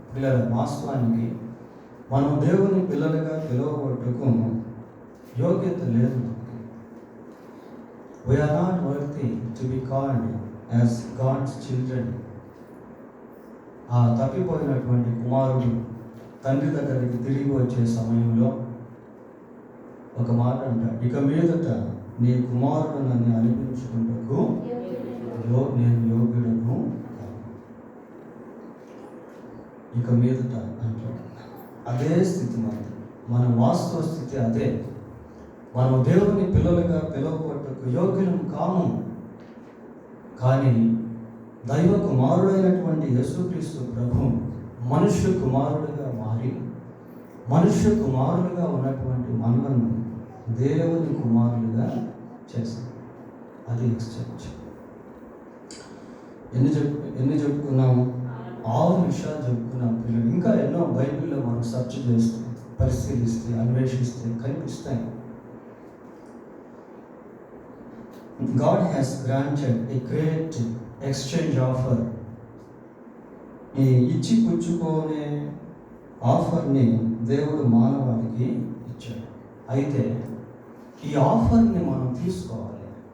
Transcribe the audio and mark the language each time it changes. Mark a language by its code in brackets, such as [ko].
[te] పిల్లల వాస్తవానికి మనం దేవుని పిల్లలుగా పిలువబట్టుకు యోగ్యత లేదు. [en] We are not worthy to be called as God's children. [te] ఆ తప్పిపోయినటువంటి కుమారుడు తండ్రి దగ్గరికి తిరిగి వచ్చే సమయంలో ఒక మాట అంటాడు, ఇక మీదట నీ కుమారుడు నన్ను అనిపించుకుంటూ నేను యోగ్యుడను, ఇక మీదట అంటాడు. అదే స్థితి మన వాస్తవ స్థితి అదే. మనం దేవుని పిల్లలుగా పిలువబట్టుకు యోగ్యులం కాము. కానీ దైవ కుమారుడైనటువంటి యేసుక్రీస్తు ప్రభు మనుష్య కుమారుడిగా మారి మనుష్య కుమారులుగా ఉన్నటువంటి మనలను దేవుని కుమారులుగా చేశాడు. అది ఎక్స్చేంజ్. ఎన్ని చెప్పుకున్నాము? 6 విషయాలు చెప్పుకున్నాం పిల్లలు. ఇంకా ఎన్నో బైబిల్లో మనం సెర్చ్ చేస్తే, పరిశీలిస్తే, అన్వేషిస్తే కనిపిస్తాయి. [en] God has granted a great exchange offer. [te] ఈ ఇచ్చి పుచ్చుకోనే ఆఫర్ని దేవుడు మానవాళికి ఇచ్చాడు. అయితే ఈ ఆఫర్ని మనం తీసుకోవాలి.